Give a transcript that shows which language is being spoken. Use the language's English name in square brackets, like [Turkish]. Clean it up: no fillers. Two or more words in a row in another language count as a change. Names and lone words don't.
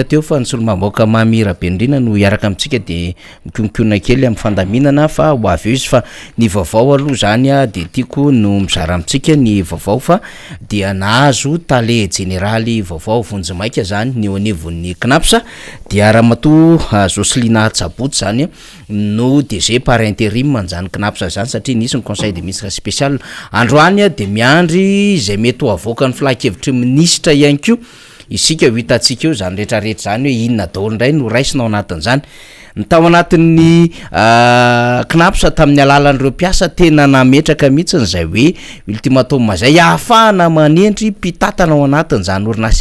[Malagasy] teo fa ny solo-mamoaka mamira benrina no iaraka amitsika de mikonkiona kely amin'ny fandaminana fa ho avy eo izy fa ny vaovao aloha zany de tiako no mizara amitsika ny vaovao fa dia nahazo tale generaly vaovao vonjimaika zany ny onevon'ny knapsa dia Ramatoa Joselina Tsabotsy zany no DG [French] par intérim [Malagasy] manjany knapsa zany satria nisy ny [French] conseil des ministres spécial [Malagasy] androany de miandry zay mety ho avoaka ny filakevitry ministra ihany koa isika ho hitatsika eo zany rehetrarehetra zany hoe inona daholo indray no raisinao anatin'izany ny tao anatin'ny knapsa tamin'ny alalan'ireo mpiasa tena nametraka mihitsy zay hoe ultimatum zay ahafahana manendry mpitatana ao anatin'izany orinasa